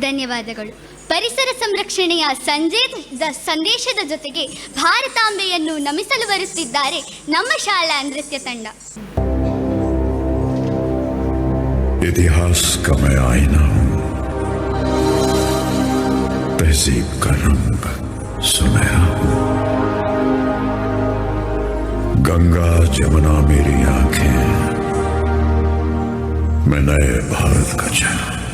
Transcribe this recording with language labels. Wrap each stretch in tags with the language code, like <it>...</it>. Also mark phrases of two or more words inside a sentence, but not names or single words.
<kn>ಧನ್ಯವಾದಗಳು. ಪರಿಸರ ಸಂರಕ್ಷಣೆಯ ಸಂದೇಶದ ಜೊತೆಗೆ ಭಾರತಾಂಬೆಯನ್ನು ನಮಿಸಲು ಬರುತ್ತಿದ್ದಾರೆ ನಮ್ಮ ಶಾಲಾ ನೃತ್ಯ ತಂಡ.</kn> <hi>इतिहास का मैं आईना हूं, तहजीब का रंग सुनहरा हूं. गंगा जमुना मेरी आंखें, मैं नए भारत का चेहरा.</hi>